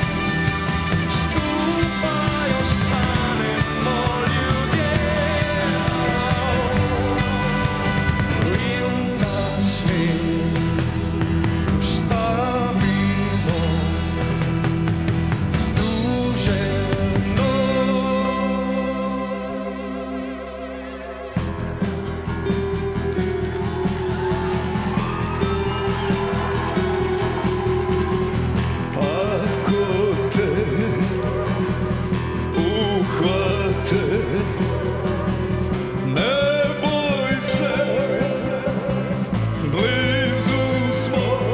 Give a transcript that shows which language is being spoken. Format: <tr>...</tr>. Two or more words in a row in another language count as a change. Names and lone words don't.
<sl>Skupaj ostanemo ljudje. In ta svet ustavimo združeno.</sl> <hr>Ako te uhvate, ne boj se, blizu smo,</hr>